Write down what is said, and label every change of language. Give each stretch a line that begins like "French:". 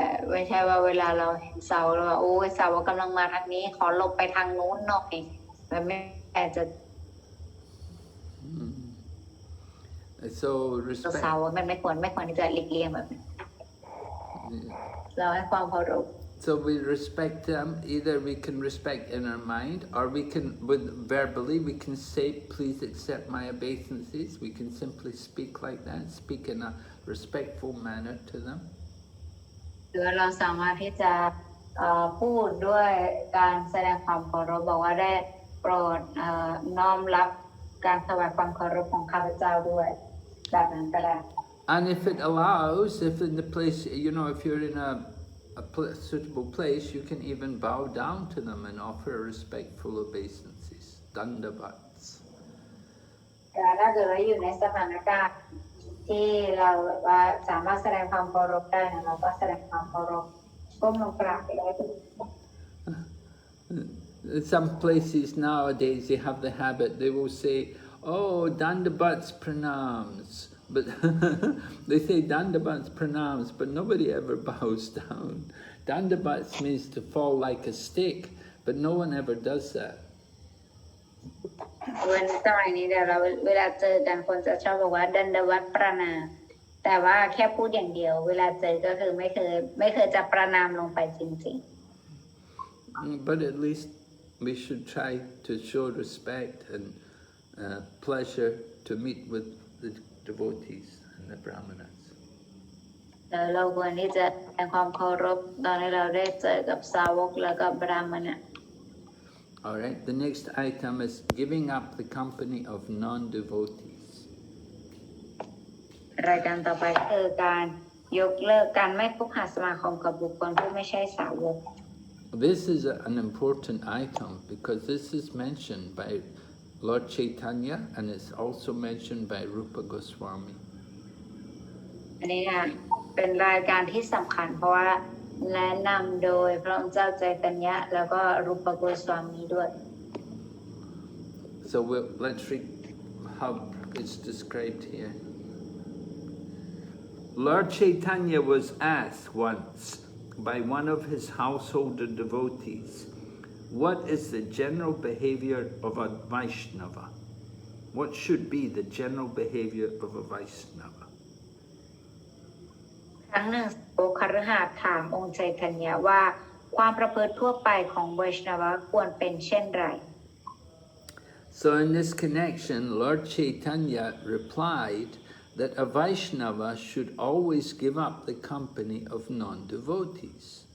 Thai: ไม่ใช่ว่าเวลาเราเห็นเสาแล้วว่าโอ้ยเสากำลังมาทางนี้ขอหลบไปทางโน้นหน่อยมันไม่แต่จะ
English: So respect.
Thai: เสามันไม่ควรที่จะหลีกเลี่ยงแบบนี้เราให้ความเคารพ
English: So we respect them. Either we can respect in our mind, or we can, verbally, we can say, "Please accept my obeisances." We can simply speak like that, speak in a respectful manner to them.
Thai: หรือเราสามารถที่จะพูดด้วยการแสดงความเคารพบอกว่าได้โปรดน้อมรับการถวายความเคารพของข้าพเจ้าด้วยแบบนั้นก็ได้
English: And if it allows, if in the place, if you're in a suitable place, you can even bow down to them and offer respectful obeisances, dandavats.
Thai: แต่ถ้าเกิดว่าอยู่ในสถานการณ์ที่เราว่าสามารถแสดงความเคารพได้นะเราก็แสดงความเคารพก้มลงกราบไปได้
English: Some places nowadays they have the habit, they will say, "Oh, dandavats pranams." But they say dandavats pranams, but nobody ever bows down. Dandavats means to fall like a stick, but no one ever does that.
Thai: วันสมัยนี้เดี๋ยวเราเวลาเจอกันคนจะชอบบอกว่าดันดวัตประนามแต่ว่าแค่พูดอย่างเดียวเวลาเจอก็คือไม่เคยจะประนามลงไปจริง
English: But at least we should try to show respect and pleasure to meet with the devotees and the brahmanas.
Thai: ๆแล้วเราควรที่จะแสดงความเคารพตอนที่เราได้เจอกับสาวกแล้วก็บรามณะ
English: All right, the next item is giving up the company of non-devotees.
Thai: รายการต่อไปคือการยกเลิกการไม่คบหาสมาคมกับบุคคลผู้ไม่ใช่สาวก
English: This is an important item because this is mentioned by Lord Chaitanya and it's also mentioned by Rupa Goswami.
Thai: อันนี้นะเป็นรายการที่สำคัญเพราะว่าแนะนำโดยพระองค์เจ้าใจตัญญะแล้วก็รูปโกสวามีด้วย
English: So let's read how it's described here. Lord Chaitanya was asked once by one of his householder devotees, "What is the general behavior of a Vaishnava? What should be the general behavior of a Vaishnava?"
Thai: ครั้งหนึ่งโอคฤหัสถ์ถามองค์ใจตัญญะว่าความประพฤติทั่วไปของไวชนวะควรเป็นเช่นไร
English: So in this connection, Lord Chaitanya replied that a Vaishnava should always give up the company of non-devotees.